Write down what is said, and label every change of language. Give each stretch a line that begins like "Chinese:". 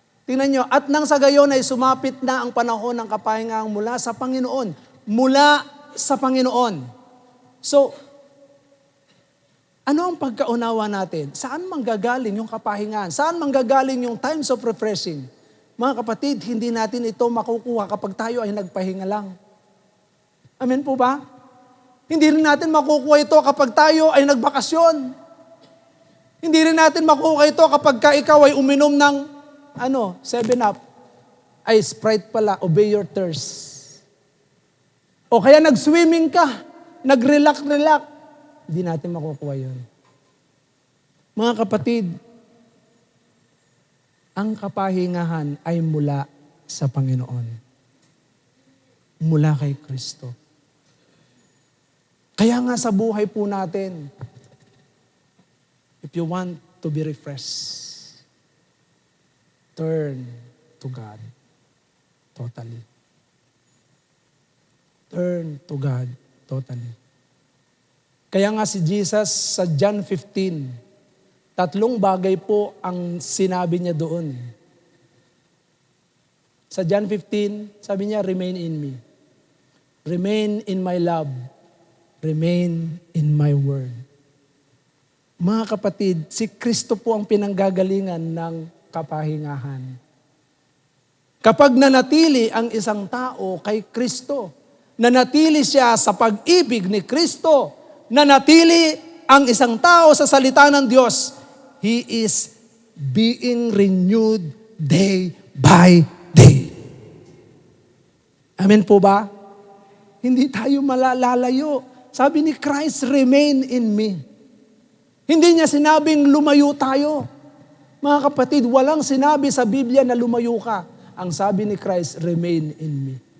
Filipino: Tingnan nyo, at nang sa gayon ay sumapit na ang panahon ng kapahingahan mula sa Panginoon. Mula sa Panginoon. So, ano ang pagkaunawa natin? Saan manggagaling yung kapahingahan? Saan manggagaling yung
English: times of refreshing?
Filipino: Mga kapatid, hindi natin ito makukuha kapag tayo ay nagpahinga lang. Amen po ba? Hindi rin natin makukuha ito kapag tayo ay nagbakasyon. Hindi rin natin makukuha ito kapag ikaw ay uminom ng 7-Up. Ay,
English: Sprite
Filipino: pala,
English: obey your thirst.
Filipino: O kaya nag-swimming ka, nag-relax. Hindi natin makukuha yun. Mga kapatid, ang kapahingahan ay mula sa Panginoon. Mula kay Kristo. Kaya nga sa buhay po natin,
English: if you want to be refreshed, turn to God totally. Turn to God totally.
Filipino: Kaya nga si Jesus sa John 15, 3 bagay po ang sinabi niya doon. Sa John 15, sabi niya,
English: remain in me. Remain in my love. Remain in my word.
Filipino: Mga kapatid, si Kristo po ang pinanggagalingan ng kapahingahan. Kapag nanatili ang isang tao kay Kristo, nanatili siya sa pag-ibig ni Kristo, nanatili ang isang tao sa salita ng Diyos,
English: he is being renewed day by day.
Filipino: Amen po ba? Hindi tayo malalayo. Sabi ni Christ,
English: remain in me.
Filipino: Hindi niya sinabing lumayo tayo. Mga kapatid, walang sinabi sa Biblia na lumayo ka. Ang sabi ni Christ,
English: remain in me.